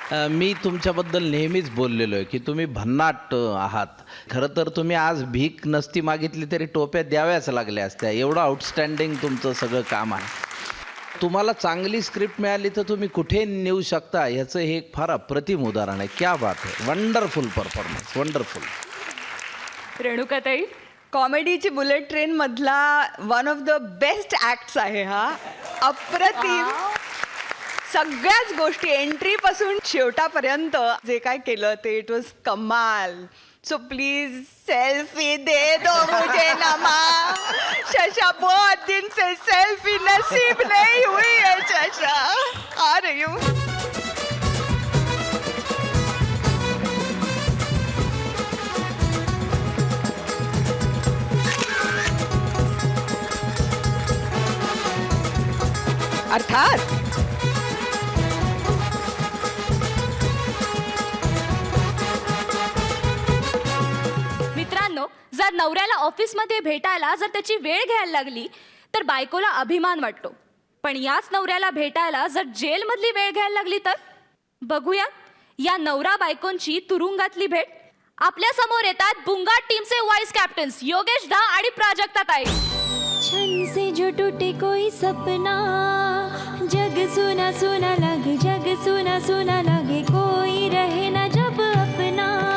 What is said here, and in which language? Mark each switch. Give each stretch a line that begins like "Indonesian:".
Marathi: मी तुमच्याबद्दल नेहमीच बोललेलो आहे की तुम्ही भन्नाट आहात. खरं तर तुम्ही आज भीक नसती मागितली तरी टोप्या द्याव्याच लागल्या असत्या. एवढं आउटस्टँडिंग तुमचं सगळं काम आहे. तुम्हाला चांगली स्क्रिप्ट मिळाली तर तुम्ही कुठे नेऊ शकता ह्याचं हे एक फार अप्रतिम उदाहरण आहे. क्या बात आहे.
English: Wonderful performance, wonderful.
Marathi: रेणुकाताई कॉमेडीची bullet train मधला
English: one of the best acts
Marathi: आहे हा. अप्रतिम. सगळ्याच गोष्टी एंट्री पासून शेवटापर्यंत जे काय केलं ते
English: It was कमाल.
Hindi: सो प्लीज सेल्फी दे दो मुझे नमा. शशा बहुत दिन से सेल्फी नसीब नहीं हुई है शशा. आ रही हूँ.
Marathi: अर्थात मित्रांनो, जर नवऱ्याला ऑफिसमध्ये भेटायला जर त्याची वेळ घ्यायला लागली तर बायकोला अभिमान वाटतो. पण याच नवऱ्याला भेटायला जर जेलमधली वेळ घ्यायला लागली तर बघूया या नवरा बायकोंची तुरुंगातली भेट. आपल्या समोर येतात बुंगाट टीमचे वाईस कॅप्टन्स योगेश दा आणि प्राजक्ता ताई.
Hindi: छन से जो टूटे कोई सपना, जग सुना सुना लगे, जग सुना सुना लगे, कोई रहे ना जब अपना.